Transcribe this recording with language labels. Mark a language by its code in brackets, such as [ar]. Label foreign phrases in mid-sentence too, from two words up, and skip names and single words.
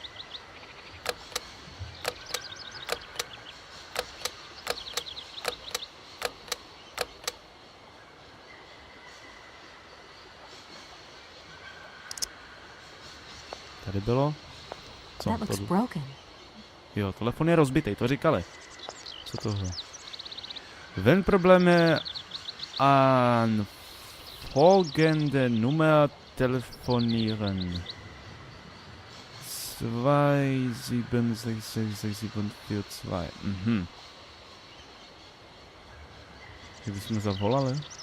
[cs] Tady bylo? Co? [en] That looks broken. [cs] Jo, telefon je rozbitý, to říkali. Co tohle? [de] Wenn Probleme an folgende Nummer telefonieren. 2766742. [cs] Jak bychom zavolali?